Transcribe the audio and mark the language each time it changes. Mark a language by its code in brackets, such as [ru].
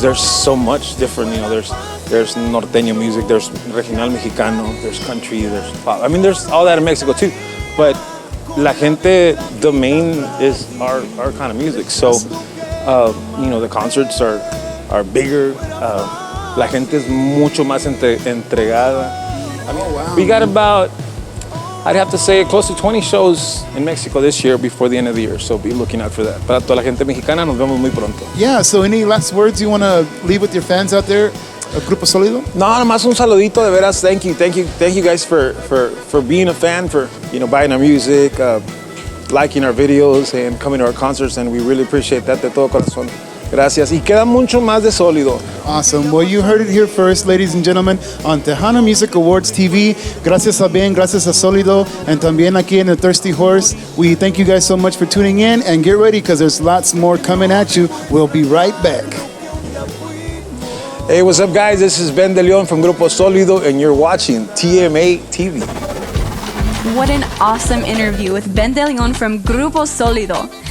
[en] there's so much different. There's norteño music, there's regional mexicano, there's country, there's pop. I mean, there's all that in Mexico too. but [es] la gente, [en] the main is our kind of music. So, the concerts are bigger. [es] La gente es mucho más entregada. [en] I mean, we got about, I'd have to say, close to 20 shows in Mexico this year before the end of the year. So be looking out for that. [es] Para toda la gente mexicana, nos vemos muy pronto. [en] Yeah, so any last words you want to leave with your fans out there? Grupo Solido? [es] No, nomás un saludito, de veras. [en] Thank you guys for being a fan, for buying our music, liking our videos, and coming to our concerts, and we really appreciate that [es] de todo corazón. Gracias. Y queda mucho más de Solido. [en] Awesome. Well, you heard it here first, ladies and gentlemen, on Tejano Music Awards TV. [es] Gracias a Ben, gracias a Solido, and también aquí en the Thirsty Horse. [en] We thank you guys so much for tuning in, and get ready because there's lots more coming at you. We'll be right back. Hey, what's up, guys? This is Ben De Leon from Grupo Solido, and you're watching TMA TV. What an awesome interview with Ben De Leon from Grupo Solido.